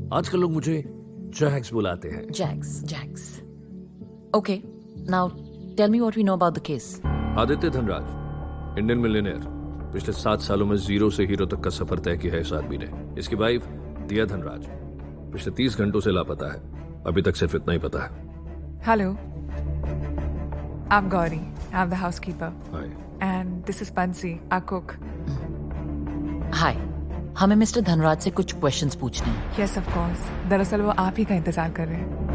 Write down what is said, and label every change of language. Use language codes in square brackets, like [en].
[hi] आजकल लोग मुझे जैक्स बुलाते हैं. [en] Jax. Okay. Now, tell me what we know about the case. [hi] Aditya Dhanraj, Indian millionaire. पिछले 7 सालों में जीरो से हीरो तक का सफर तय किया है इस आदमी ने. इसकी वाइफ दिया धनराज पिछले 30 घंटों से लापता है. अभी तक सिर्फ इतना ही पता है. [en] Hello. I'm Gauri. I'm the housekeeper. Hi. And this is Bansi, our cook. Hi. [hi] हमें मिस्टर धनराज से कुछ क्वेश्चंस पूछने हैं. [en] Yes, of course. [hi] दरअसल वो आप ही का इंतजार कर रहे हैं.